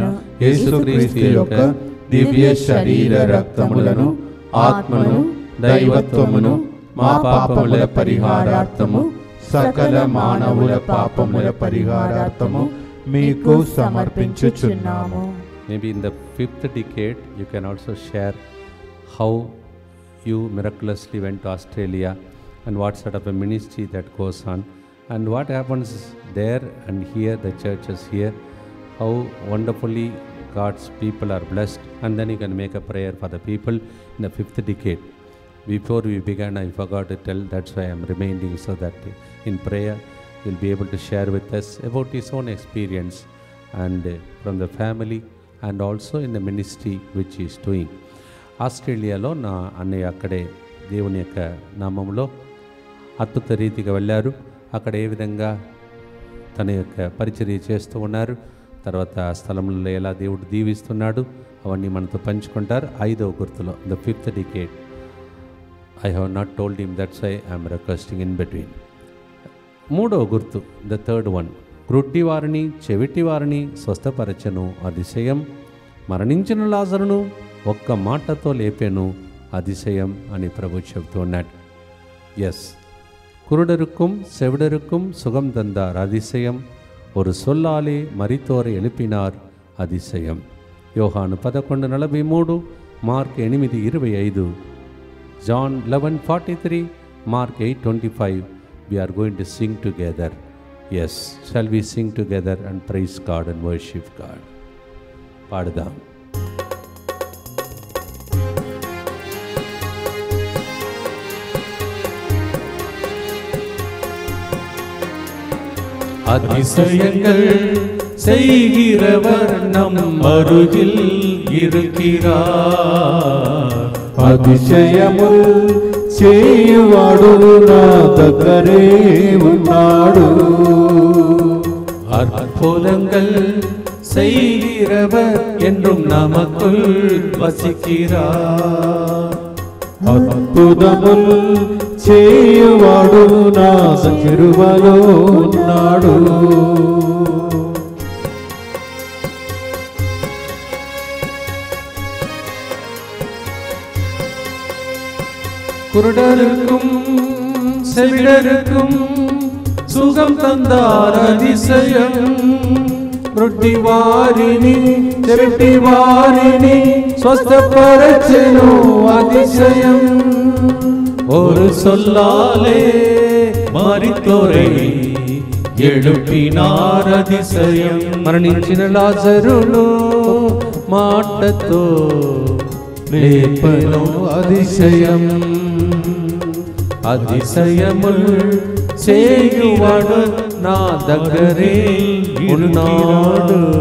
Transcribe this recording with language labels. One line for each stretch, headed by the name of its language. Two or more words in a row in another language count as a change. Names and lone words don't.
Telugu: యేసుక్రీస్తు యొక్క దివ్య శరీర రక్తములను ఆత్మను దైవత్వమును మా పాపముల పరిహారార్థము సకల మానవుల పాపముల పరిహారార్థము మీకు సమర్పించుచున్నాము.
English: Maybe in the 5th decade you can also share how you miraculously went to Australia and what sort of a ministry that goes on and what happens there and here, the churches here, how wonderfully God's people are blessed. And then you can make a prayer for the people in the 5th decade. Before we began, I forgot to tell, that's why I am reminding, so that in prayer you'll be able to share with us about his own experience and from the family and also in the ministry which he is doing.
Telugu: ఆస్ట్రేలియాలో నా అన్నయ్య అక్కడే దేవుని యొక్క నామంలో అద్భుత రీతిగా వెళ్ళారు. అక్కడ ఏ విధంగా తన యొక్క పరిచర్య చేస్తూ ఉన్నారు, తర్వాత ఆ స్థలంలో ఎలా దేవుడు దీవిస్తున్నాడు, అవన్నీ మనతో పంచుకుంటారు. 5వ గుర్తులో
English: the 5th decade. I have not told him, that's why I am requesting in between.
Telugu: 3వ గుర్తు
English: the 3rd one.
Telugu: గ్రుడ్డి వారిని చెవిటి వారిని స్వస్థపరచను అతిశయం, మరణించిన లాజరును ఒక్క మాటతో లేపెను அதிசயம் అని ప్రభు చెబుతూ ఉన్నాడు. ఎస్,
Tamil: குருடருக்கும் செவிடருக்கும் சுகம் தந்தார் அதிசயம், ஒரு சொல்லாலே மரித்தோரை எழுப்பினார் அதிசயம்.
Telugu: యోహాను 11:43, మార్క్ 8:25,
English: John 11:43, Mark 8:25. We are going to sing together. Yes, shall we sing together and praise God and worship God?
Telugu: పాడదాం.
Tamil: அதிசயங்கள் செய்கிறவர் நம் அருகில் இருக்கிறார்.
Telugu: அதிசயமுல் చేయువాడు నా దగ్గరే ఉన్నాడు.
Tamil: அற்புதங்கள் செய்கிறவர் என்றும் நமக்குள் வசிக்கிறார்.
Telugu: అద్భుతములు చేయువాడు నా కృపలో ఉన్నాడు.
Tamil: குருடருக்கும் செவிடருக்கும் சுகம் தந்தார் அதிசயம்,
Telugu: రొట్టి వారిని చెవిటి వారిని స్వస్థపరచెను
Tamil: அதிசயம், ஒரு சொல்லாலே மரித்தோரை எழுப்பினார் அதிசయం,
Telugu: మరణించిన లాజరును మాటతో లేపను అతిశయం అతిశయముల్ చేయువాడు నా దగ్గరే ఉన్నాడు.